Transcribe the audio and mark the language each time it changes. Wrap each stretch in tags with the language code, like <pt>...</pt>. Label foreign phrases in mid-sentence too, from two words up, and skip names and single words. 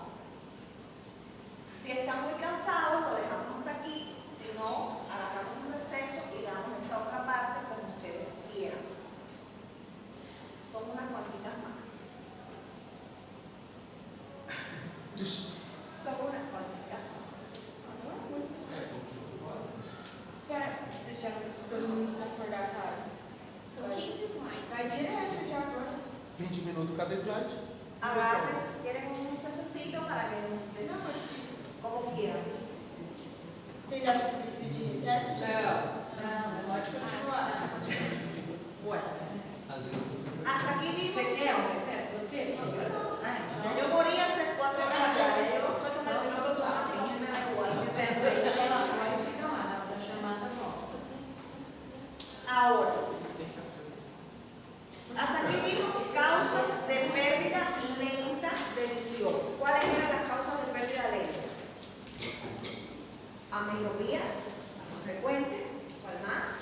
<es>Si están muy cansados, lo dejamos hasta aquí. Si no, alargamos un receso y damos esa otra parte como ustedes quieran. Son unas cuantitas más. Son unas cuantitas más.</es> <pt>Senhora, já para todo mundo concordar, claro. São 15 slides. Vai direto já agora. 20 minutos cada slide.</pt> <es>Agarren si quieren un pececito para que como quieran.</es> <pt>Vocês acham que precisa de recesso? Não, pode continuar.</pt> <es>Bueno,</es> <pt>Às vezes</pt> <es>hasta aquí vimos.</es> <pt>Você quer um recesso? Você?</pt> <es>No,</es> <pt>Ah, então.</pt> <es>yo moría hace 4 horas atrás. Yo estoy con el piloto automático, a mí me da igual.</es> <pt>Recesso aí, ela pode ficar lá, na hora da chamada volta.</pt> <es>Ahora, hasta aquí vimos causas de pérdida lenta de visión. ¿Cuáles eran las causas de pérdida lenta? Ametropías, más frecuente. ¿Cuál más?</es>